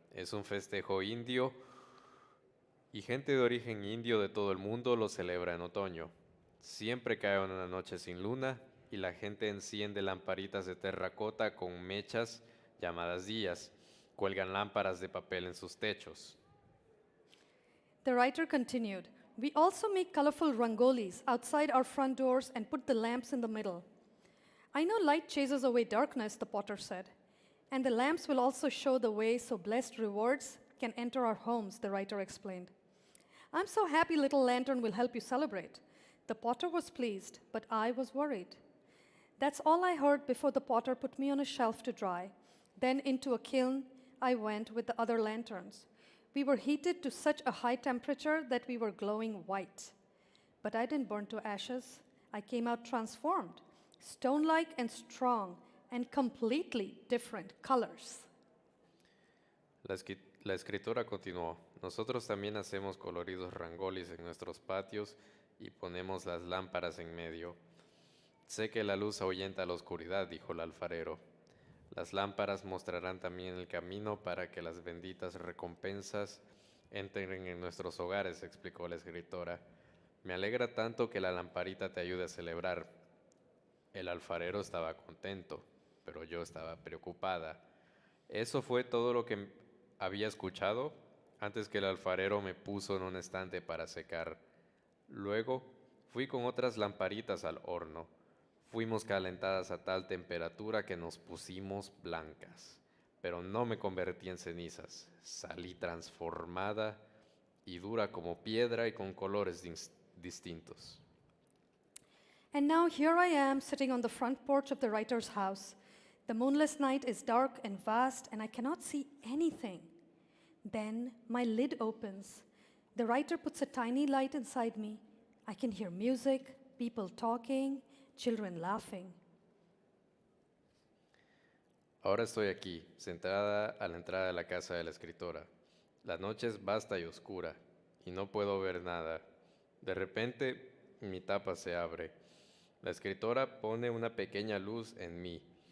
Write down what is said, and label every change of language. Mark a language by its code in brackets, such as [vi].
[es] Es un festejo indio y gente de origen indio de todo el mundo lo celebra en otoño. Siempre cae una noche sin luna y la gente enciende lamparitas de terracota con mechas llamadas días. Cuelgan lámparas de papel en sus techos. [en] The writer continued, we also make colorful rangolis outside our front doors and put the lamps in the middle. I know light chases away darkness, the potter said, and the lamps will also show the way so blessed rewards can enter our homes, the writer explained. I'm so happy little lantern will help you celebrate. The potter was pleased, but I was worried. That's all I heard before the potter put me on a shelf to dry. Then into a kiln I went with the other lanterns. We were heated to such a high temperature that we were glowing white. But I didn't burn to ashes. I came out transformed, stone-like and strong, and completely different colors. [es] La escritora continuó, nosotros también hacemos coloridos rangolis en nuestros patios y ponemos las lámparas en medio. Sé que la luz ahuyenta la oscuridad, dijo el alfarero. Las lámparas mostrarán también el camino para que las benditas recompensas entren en nuestros hogares, explicó la escritora. Me alegra tanto que la lamparita te ayude a celebrar. El alfarero estaba contento, pero yo estaba preocupada. Eso fue todo lo que había escuchado antes que el alfarero me puso en un estante para secar. Luego fui con otras lamparitas al horno. Fuimos calentadas a tal temperatura que nos pusimos blancas, pero no me convertí en cenizas. Salí transformada y dura como piedra y con colores distintos. [en] And now here I am sitting on the front porch of the writer's house. The moonless night is dark and vast, and I cannot see anything. Then my lid opens. The writer puts a tiny light inside me. I can hear music, people talking, children laughing. [es] Ahora estoy aquí, sentada a la entrada de la casa de la escritora. La noche es vasta y oscura, y no puedo ver nada. De repente, mi tapa se abre. La escritora pone una pequeña luz en mí.